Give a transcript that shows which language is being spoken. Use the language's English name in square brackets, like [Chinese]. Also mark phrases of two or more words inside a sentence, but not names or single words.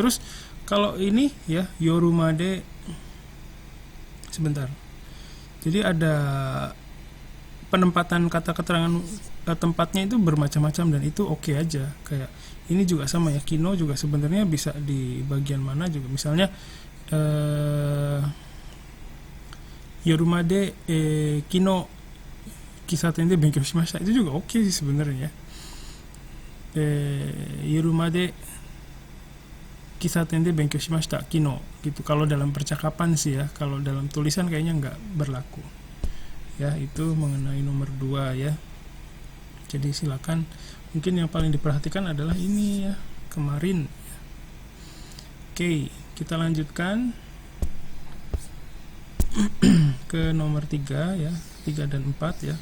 [Indonesian] Terus kalau ini ya yorumade, sebentar. Jadi ada penempatan kata keterangan tempatnya itu bermacam-macam dan itu oke aja. Kayak ini juga sama ya, kino juga sebenarnya bisa di bagian mana juga. Misalnya [Japanese] 夜まで昨日喫茶店で勉強しました, [Indonesian] itu juga oke sih sebenarnya. [Japanese] 夜まで喫茶店で勉強しました昨日 gitu. [Indonesian] Kalau dalam percakapan sih ya, kalau dalam tulisan kayaknya nggak berlaku ya. Itu mengenai nomor 2 ya. Jadi silakan, mungkin yang paling diperhatikan adalah ini ya, kemarin. Oke, kita lanjutkan ke nomor 3 ya, 3 dan 4 ya.